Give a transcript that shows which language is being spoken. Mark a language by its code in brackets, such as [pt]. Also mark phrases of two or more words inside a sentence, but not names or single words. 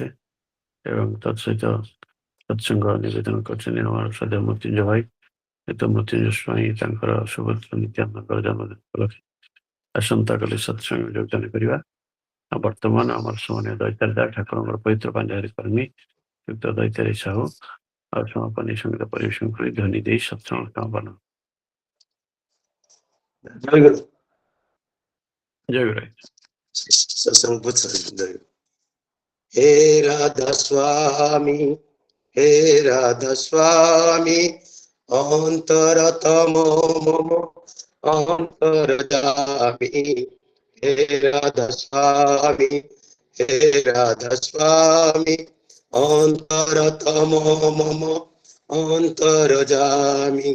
[or] ଏବଂ ତତ୍ସହିତ ସତ୍ସଙ୍ଗ ନିବେଦନ କରିଛନ୍ତି ଆମର ଶ୍ରଦ୍ଧା ମୃତ୍ୟୁଞ୍ଜୟ ଭାଇ, ତ ମୃତ୍ୟୁଞ୍ଜୟ ସ୍ୱାଇଁ ତାଙ୍କର ସୁପୁତ୍ର ନିତ୍ୟାନନ୍ଦଙ୍କର ଜନ୍ମଦିନ ଉପଲକ୍ଷେ ଆସନ୍ତାକାଲି ସତ୍ସଙ୍ଗ ଯୋଗଦାନ କରିବା। ଆଉ ବର୍ତ୍ତମାନ ଆମର ସମ୍ମାନୀୟ ଦୈତାରୀ ଠାକୁରଙ୍କର ପବିତ୍ର ପାଞ୍ଜାରେ କର୍ମୀ ଯୁକ୍ତ ଦୈତାରୀ ସାହୁ ଆଉ ସମାପନୀ ସଙ୍ଗୀତ ପରିବେଷଣ କରି ଧ୍ୱନି ଦେଇ ସତ୍ସଙ୍ଗ ସମାପନ। ଜୟ ଗୁରୁ। ଜୟ ଗୁରୁ। [hi] सत्संग हे राधा स्वामी, हे राधा स्वामी, अंतरतम मम अंतर्जामी। हे राधा स्वामी, हे राधा स्वामी, अंतरतम मम अंतर्जामी।